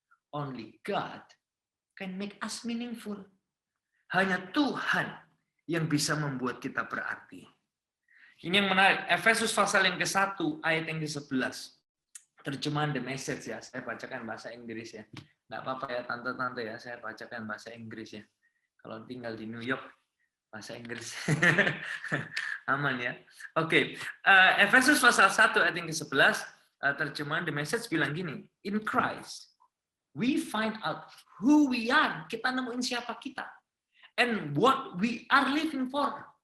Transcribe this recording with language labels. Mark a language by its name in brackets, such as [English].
[English] Only God can make us meaningful. [Indonesian] Hanya Tuhan yang bisa membuat kita berarti. Ini yang menarik. Efesus pasal yang ke-1, ayat yang ke-11. Terjemahan The Message ya. Saya bacakan bahasa Inggris ya. Nggak apa-apa ya, tante-tante ya. Saya bacakan bahasa Inggris ya. Kalau tinggal di New York, bahasa Inggris. Aman ya. Oke. Efesus pasal 1, ayat yang ke-11. Terjemahan The Message bilang gini. [English] In Christ, we find out who we are. [Indonesian] Kita nemuin siapa kita. [English] And what we are living for.